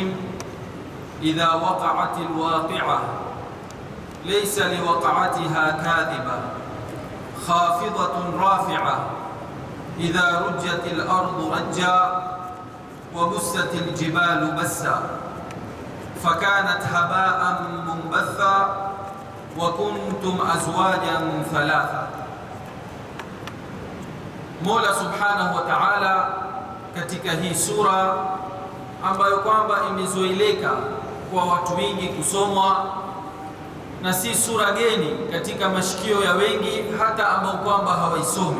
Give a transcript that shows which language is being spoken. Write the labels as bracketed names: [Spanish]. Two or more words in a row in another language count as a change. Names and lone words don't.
[Arabic] إذا وقعت الواقعة ليس لوقعتها كاذبة خافضة رافعة إذا رجت الأرض رجا وبست الجبال بسا فكانت هباء منبثا وكنتم أزواجا ثلاثة. [Swahili] Mola [Arabic] سبحانه وتعالى [Swahili] katika hii sura ambayo kwamba imezoeleka kwa watu wengi kusomwa na si sura geni katika mashikio ya wengi hata ambao kwamba hawaisomi.